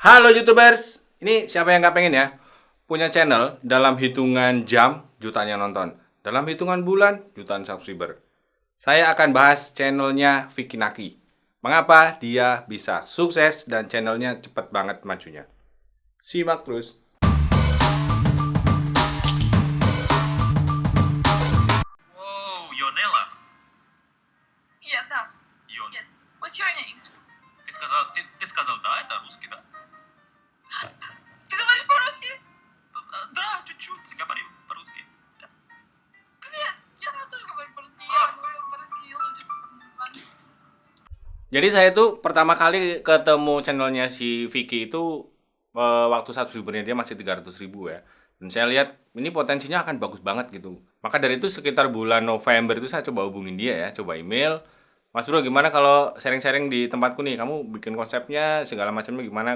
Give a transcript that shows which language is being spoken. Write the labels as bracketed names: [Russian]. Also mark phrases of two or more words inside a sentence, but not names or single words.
[Indonesian] Halo YouTubers, ini siapa yang nggak pengen ya punya channel dalam hitungan jam jutaan yang nonton, dalam hitungan bulan jutaan subscriber. Saya akan bahas channelnya Vicky Naki. Mengapa dia bisa sukses dan channelnya cepet banget majunya. Simak terus. [English] Whoa, Yonela. Yes. Yon. Yes. What's your name? [Russian] Ты сказал да, это русский, да? Ты говоришь по-русски? Да, чуть-чуть говорим по-русски. Да. Привет. Я тоже говорю по-русски. А. Я говорю по-русски лучше по-английски. [Indonesian] Jadi saya tuh pertama kali ketemu channelnya si Vicky itu waktu subscribernya dia masih 300.000 ya. Dan saya lihat ini potensinya akan bagus banget gitu. Maka dari itu sekitar bulan November itu saya coba hubungin dia ya, coba email. Mas bro, gimana kalau sharing-sharing di tempatku nih? Kamu bikin konsepnya segala macamnya gimana?